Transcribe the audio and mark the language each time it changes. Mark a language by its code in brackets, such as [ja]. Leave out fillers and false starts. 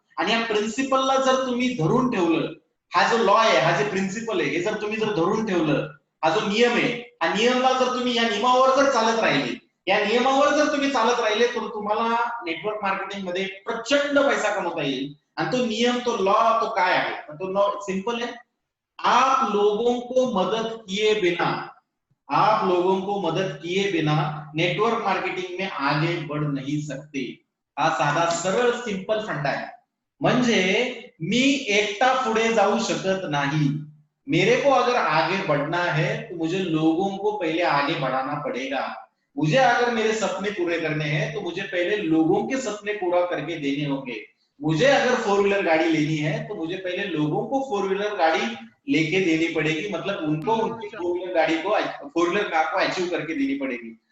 [mr] आणि या प्रिन्सिपलला जर तुम्ही धरून ठेवलं, हा जो लॉ आहे, हा जे प्रिन्सिपल आहे, हे जर तुम्ही जर धरून ठेवलं, हा जो नियम आहे, हा नियमला जर तुम्ही या नियमावर जर चालत राहिले, या नियमावर जर तुम्ही चालत राहिले तर तुम्हाला नेटवर्क मार्केटिंग मध्ये प्रचंड पैसा कमवता येईल. आणि तो नियम, तो लॉ, तो काय आहे, [hi] तो लॉ सिंपल है, आप लोगों को मदद किए बिना, आप लोगों को मदद किए बिना नेटवर्क मार्केटिंग में आगे बढ़ नहीं सकते. [mr] हा साधा सरळ सिंपल फंडा आहे. म्हणजे मी एकटा पुढे जाऊ शकत नहीं, [hi] मेरे को अगर आगे बढ़ना है तो मुझे लोगों को पहले आगे बढ़ाना पड़ेगा. मुझे अगर मेरे सपने पूरे करने हैं तो मुझे पहले लोगों के सपने पूरा करके देने होंगे. मुझे अगर 4 व्हीलर गाड़ी लेनी है तो मुझे पहले लोगों को 4 व्हीलर गाड़ी लेके देनी पड़ेगी, मतलब उनको उनकी 4 व्हीलर गाड़ी को 4 व्हीलर कार को अचीव करके देनी पड़ेगी.